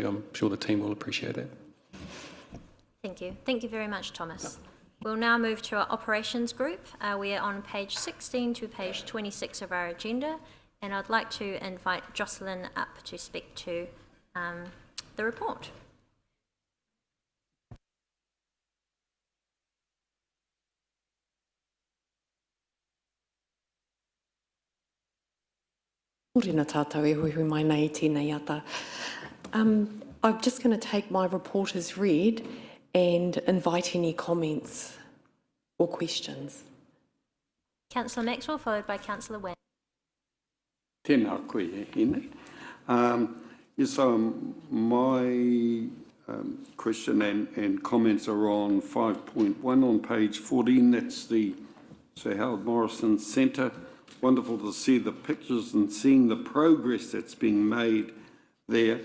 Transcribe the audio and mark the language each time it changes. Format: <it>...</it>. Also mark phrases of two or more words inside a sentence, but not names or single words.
<en>I'm sure the team will appreciate it. Thank you. Thank you very much, Thomas. We'll now move to our operations group. We are on page 16 to page 26 of our agenda, and I'd like to invite Jocelyn up to speak to the report.</en> <mi>Morena tātou e hui mai nei tēnei ata.</mi> <en>I'm just going to take my report as read and invite any comments or questions. Councillor Maxwell, followed by Councillor Wang.</en> <mi>Tēnā koe e hene.</mi> <en>Yes, my question and comments are on 5.1 on page 14. That's the Sir Howard Morrison Centre. Wonderful to see the pictures and seeing the progress that's being made there.</en>